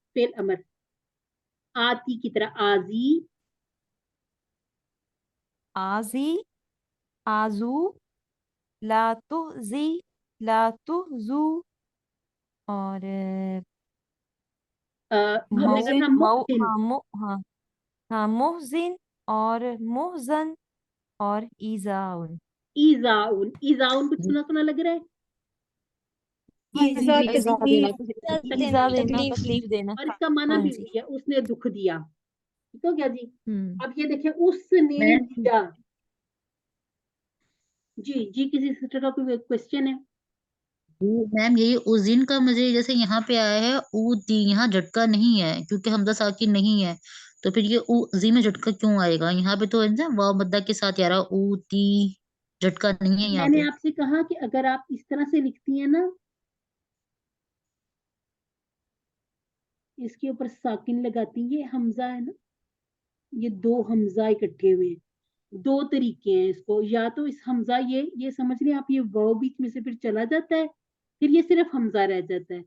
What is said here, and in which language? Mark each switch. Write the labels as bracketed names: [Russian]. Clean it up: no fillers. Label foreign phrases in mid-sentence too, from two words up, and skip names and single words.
[Arabic] فعل أمر, [Hindi] आती की तरह आजी, [Arabic] آذي، آذوا، لا تؤذي، لا تؤذوا, और [Hindi] हमने मऊ करना मऊ मुहसिन, हाँ हाँ हाँ, मुहजिन और मुहजन और ईजाउन। ईजाउन। ईजाउन कुछ सुना सुना लग रहा है। ईजा ईजा देना, तकलीफ। ईजा देना, तकलीफ देना। और इसका माना हाँ भी जी। वही है, उसने दुख दिया, ठीक हो गया जी। हम्म। अब ये देखिए, उसने मैम दिया। जी जी, किसी सिस्टर का कोई क्वेश्चन है? मैम यही उजिन का मुझे जैसे यहाँ पे आया है ऊ दी, यहाँ झटका नहीं है क्योंकि हमजा साकिन नहीं है, तो फिर ये ऊ जी में झटका क्यों आएगा? यहाँ पे तो है ना वाव मद्दा के साथ यार ऊ ती, झटका नहीं है यहाँ मैंने पे। आपसे कहा कि अगर आप इस तरह से लिखती हैं ना, इसके ऊपर साकिन लगाती, ये हमजा है ना, ये दो हमजा इकट्ठे हुए हैं। दो तरीके हैं इसको, या तो इस हमजा, ये समझ लें आप, ये वो बीच में से फिर चला जाता है, फिर ये सिर्फ हमजा रह जाता है।